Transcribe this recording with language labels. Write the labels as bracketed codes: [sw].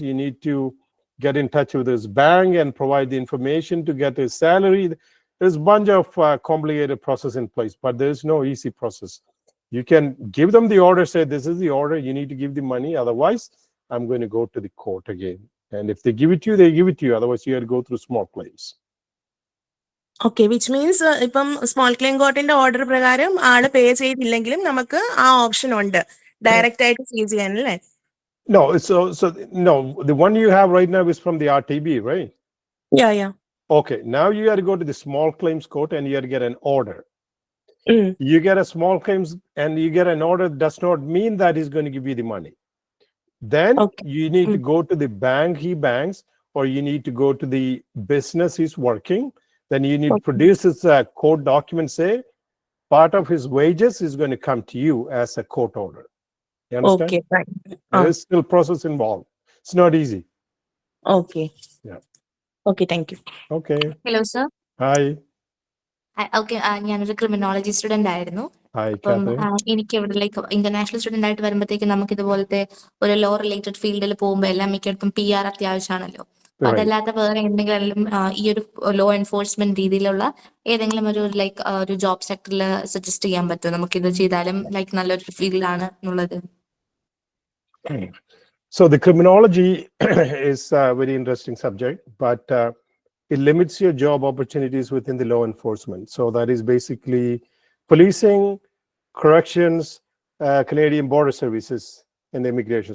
[en] You need to get in touch with his bank and provide the information to get his salary. There's a bunch of complicated process in place, but there's no easy process. You can give them the order, say, this is the order, you need to give the money. Otherwise, I'm going to go to the court again. And if they give it to you, they give it to you. Otherwise, you have to go through small claims. Okay, which means [ml] ഇപ്പം small claim കോർട്ടിന്റെ order പ്രകാരം ആള് പേ ചെയ്തില്ലെങ്കിലും നമുക്ക് ആ option ഉണ്ട്, direct ആയിട്ട് seal ചെയ്യാനല്ലേ? [en] No, no, the one you have right now is from the RTB, right? Yeah. Okay, now you have to go to the small claims court and you have to get an order. You get a small claims and you get an order does not mean that he's going to give you the money. Then you need to go to the bank he banks, or you need to go to the business he's working. Then you need to produce his court document, say part of his wages is going to come to you as a court order. You understand? Okay, fine. There is still process involved. It's not easy. Okay. Yeah. Okay, thank you. Okay. Hello, sir. Hi. [ml] Okay, ഞാനൊരു criminology student ആയിരുന്നു. അപ്പം എനിക്ക് ഇവിടെ like international student ആയിട്ട് വരുമ്പോഴത്തേക്ക് നമുക്ക് ഇതുപോലത്തെ ഒരു ലോ റിലേറ്റഡ് ഫീൽഡിൽ പോകുമ്പോൾ എല്ലാം മിക്കയിടത്തും PR അത്യാവശ്യമാണല്ലോ. അതല്ലാതെ വേറെ എന്തെങ്കിലും ഈ ഒരു ലോ എൻഫോഴ്സ്മെന്റ് രീതിയിലുള്ള ഏതെങ്കിലും ഒരു ലൈക്ക് ഒരു ജോബ് സെക്ടറിൽ സജസ്റ്റ് ചെയ്യാൻ പറ്റുമോ? നമുക്ക് ഇത് ചെയ്താലും ലൈക്ക് നല്ലൊരു ഫീൽഡാണ് എന്നുള്ളത്. [en] So the criminology is a very interesting subject, but it limits your job opportunities within the law enforcement. So that is basically policing, corrections, Canadian border services, and immigration.